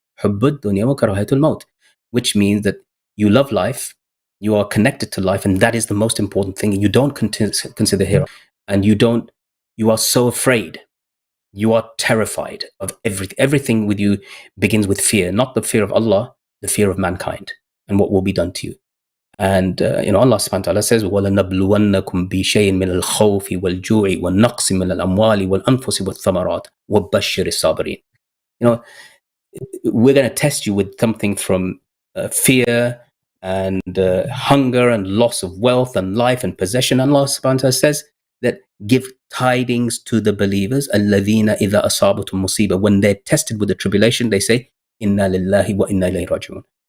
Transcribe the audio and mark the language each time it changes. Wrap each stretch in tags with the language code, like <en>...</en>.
<ar>Hubbud dunya wa karahatul maut,</ar> <en>which means that you love life, you are connected to life, and that is the most important thing. You don't consider hero, and you are so afraid, you are terrified of everything. Everything with you begins with fear, not the fear of Allah, the fear of mankind and what will be done to you. And Allah subhanahu wa ta'ala says,</en> <ar>وَلَنَبْلُوَنَّكُمْ بِشَيْءٍ مِنَ الْخَوْفِ وَالْجُوعِ وَالنَّقْصِ مِنَ الْأَمْوَالِ وَالْأَنفُسِ وَالثَّمَرَاتِ وَبَشِّرِ الصَّابِرِينَ.</ar> <en>We're going to test you with something from fear and hunger and loss of wealth and life and possession. Allah subhanahu wa ta'ala says that give tidings to the believers,</en> <ar>الَّذِينَ إِذَا أَصَابَتُمْ مُصِيبَةٌ,</ar> <en>when they're tested with the tribulation, they say,</en> <ar>إِنَّا لِلَّهِ وَإِنَّا إِلَيْهِ راجعون.</ar>